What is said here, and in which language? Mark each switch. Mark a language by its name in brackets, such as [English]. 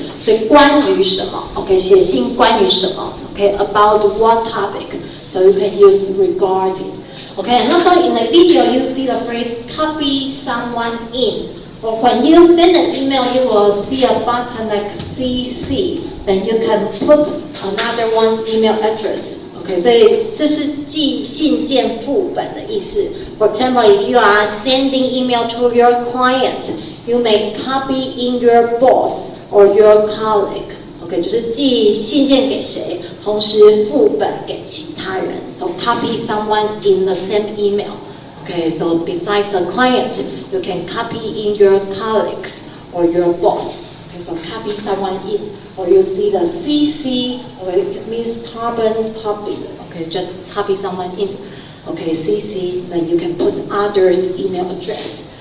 [Chinese] 所以关于什么 [English] ，OK， [Chinese] 写信关于什么 [English] ，OK， about what topic， so you can use regarding. Okay, and also in the video you see the phrase copy someone in. Or when you send an email, you will see a button like CC, then you can put another one's email address. [Chinese] Okay, 所以这是寄信件副本的意思。 [English] For example, if you are sending email to your client, you may copy in your boss or your colleague. [Chinese] Okay, 就是寄信件给谁，同时副本给其他人。 [English] So copy someone in the same email. Okay, so besides the client, you can copy in your colleagues or your boss. Okay, so copy someone in, or you see the CC, okay, it means carbon copy. Okay, just copy someone in. Okay, CC, then you can put others' email address.